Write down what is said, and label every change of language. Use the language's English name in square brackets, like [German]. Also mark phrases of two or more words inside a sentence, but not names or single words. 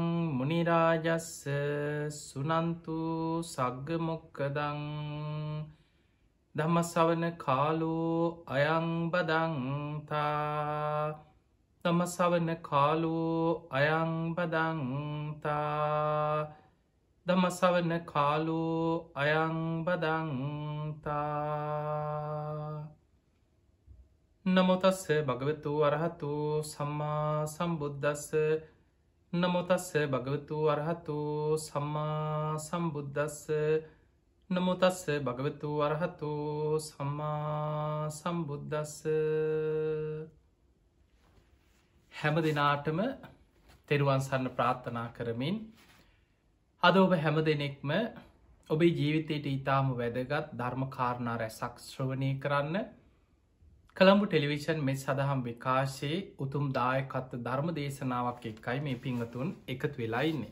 [Pali] මුනි රාජස්ස සුනන්තු සග්ග මොක්ඛදං ධම්ම ශ්‍රවණ කාලෝ අයං බදන්තා ධම්ම ශ්‍රවණ කාලෝ අයං බදන්තා ධම්ම ශ්‍රවණ කාලෝ අයං බදන්තා. නමෝ තස්ස භගවතු අරහතු සම්මා සම්බුද්දස්ස නමෝ තස්ස භගවතු අරහතු සම්මා සම්බුද්දස්ස නමෝ තස්ස භගවතු අරහතු සම්මා සම්බුද්දස්ස. [Sinhala] හැම දිනාටම තෙරුවන් සරණ ප්‍රාර්ථනා කරමින් අද ඔබ හැම දෙනෙක්ම ඔබේ ජීවිතයට ඉතාම වැදගත් ධර්ම කාරණා රැසක් ශ්‍රවණය කරන්න කොළඹ ටෙලිවිෂන් මෙත් සදහම් විකාශයේ උතුම් දායකත්ව ධර්ම දේශනාවක් එක්කයි මේ පිංගතුන් එකතු වෙලා ඉන්නේ.